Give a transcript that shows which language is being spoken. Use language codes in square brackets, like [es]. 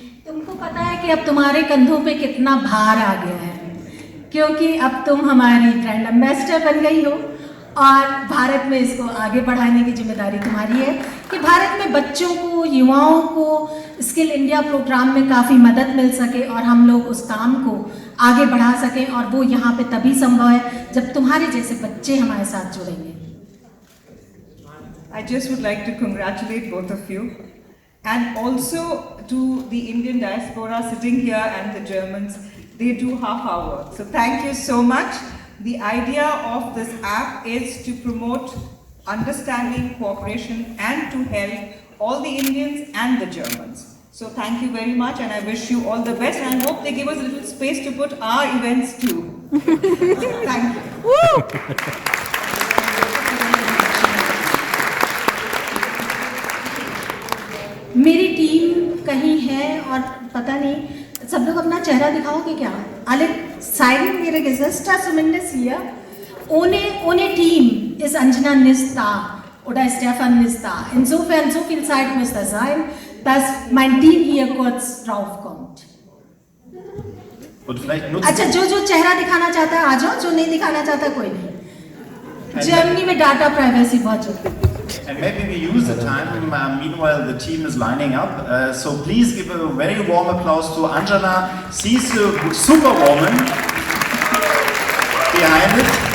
[hi] तुमको पता है कि अब तुम्हारे कंधों पे कितना भार आ गया है, क्योंकि अब तुम हमारी ब्रांड एम्बेसडर बन गई हो और भारत में इसको आगे बढ़ाने की जिम्मेदारी तुम्हारी है कि भारत में बच्चों को, युवाओं को स्किल इंडिया प्रोग्राम में काफ़ी मदद मिल सके और हम लोग उस काम को आगे बढ़ा सकें. और वो यहाँ पे तभी संभव है जब तुम्हारे जैसे बच्चे हमारे साथ जुड़ेंगे. [en] I just would like to congratulate both of you and also to the Indian diaspora sitting here and the Germans. They do half our work. So thank you so much. The idea of this app is to promote understanding, cooperation and to help all the Indians and the Germans. So thank you very much and I wish you all the best and I hope they give us a little space to put our events too. Thank you. [hi] मेरी team कहीं है और पता नहीं, सब लोग अपना चेहरा दिखाओगे क्या? [de] Alle zeigen ihre Gesichter zumindest hier. Ohne Team ist Anjana nicht da oder Stefan nicht da. Insofern, so viel Zeit muss da sein, dass mein Team hier kurz draufkommt. und vielleicht nutzt [hi] अच्छा, जो चेहरा दिखाना चाहता है आ जाओ, जो नहीं दिखाना चाहता कोई नहीं. जर्मनी में डाटा प्राइवेसी बहुत जरूरी है. [en] And maybe we use the time, meanwhile the team is lining up. So please give a very warm applause to Anjana. She's a superwoman behind it.